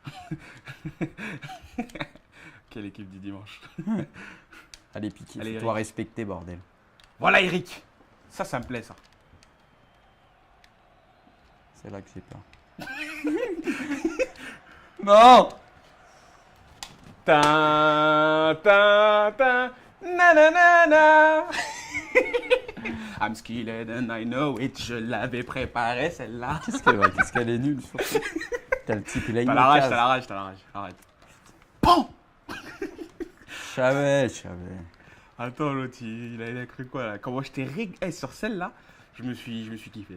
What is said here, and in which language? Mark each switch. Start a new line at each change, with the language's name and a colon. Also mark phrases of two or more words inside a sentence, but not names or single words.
French: Quelle équipe du dimanche. Allez, Piqué, Allez, faut-toi Eric. respecter, bordel. Voilà, Eric. Ça me plaît, ça. C'est là que j'ai peur. Non. Ta ta ta na na na na.
English: I'm skilled and I know it.
French: Je l'avais préparé celle-là. Qu'est-ce qu'elle est nulle surtout. T'as le type, il a une T'as la rage, case. t'as la rage, t'as la rage. Arrête. Pan. Je savais. Attends, l'autre, il a cru quoi là? Comment je t'ai régalé sur celle-là, je me suis kiffé.